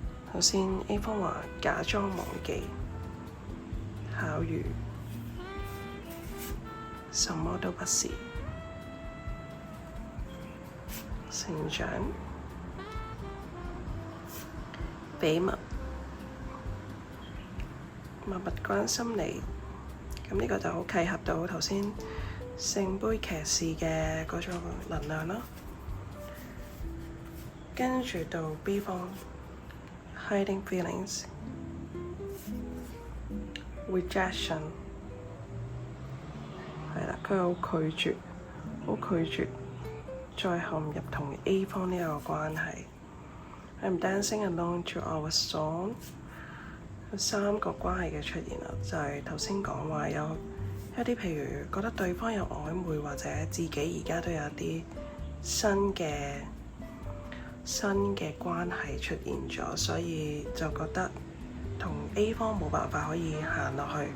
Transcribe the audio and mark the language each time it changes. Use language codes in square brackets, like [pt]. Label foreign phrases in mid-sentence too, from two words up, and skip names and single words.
[yue] 首先 A 方話假裝忘記，巧遇，什麼都不是，成長，秘密，默默關心你。咁呢個就好契合到頭先聖杯騎士嘅嗰種能量啦。跟住到 B 方 [en] hiding feelings rejection， [yue] 係啦，佢好拒絕再陷入同 A 方呢個關係。 [en] I'm dancing along to our song， [yue] 有3個關係嘅出現啦，就係頭先講話有一啲譬如覺得對方有曖昧，或者自己而家都有一啲新嘅關係出現咗，所以就覺得同 A 方冇辦法可以行落去。